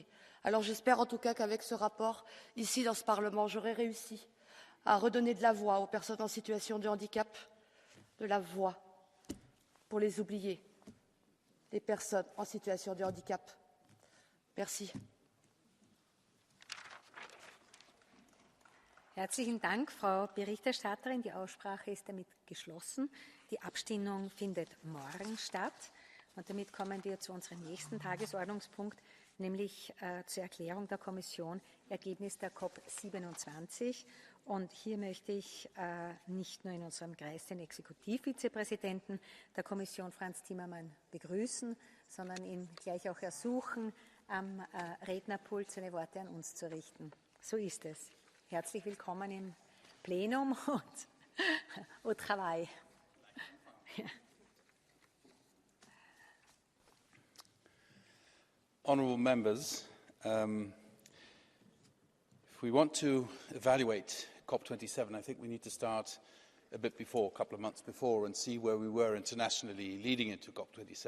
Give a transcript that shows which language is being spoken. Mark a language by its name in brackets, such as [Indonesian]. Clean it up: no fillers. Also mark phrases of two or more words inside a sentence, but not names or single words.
[French] Alors j'espère en tout cas qu'avec ce rapport, ici dans ce Parlement, j'aurai réussi à redonner de la voix aux personnes en situation de handicap, de la voix pour les oubliés, des personnes en situation de handicap. Merci. [German] Herzlichen Dank, Frau Berichterstatterin. Die Aussprache ist damit geschlossen. Die Abstimmung findet morgen statt. Und damit kommen wir zu unserem nächsten Tagesordnungspunkt, nämlich zur Erklärung der Kommission, Ergebnis der COP27. Und hier möchte ich nicht nur in unserem Kreis den Exekutivvizepräsidenten der Kommission, Frans Timmermans, begrüßen, sondern ihn gleich auch ersuchen, am Rednerpult seine Worte an uns zu richten. So ist es. Herzlich willkommen im Plenum und [French] au travail. [English] Honourable members, if we want to evaluate COP27, I think we need to start a bit before, a couple of months before, and see where we were internationally leading into COP27.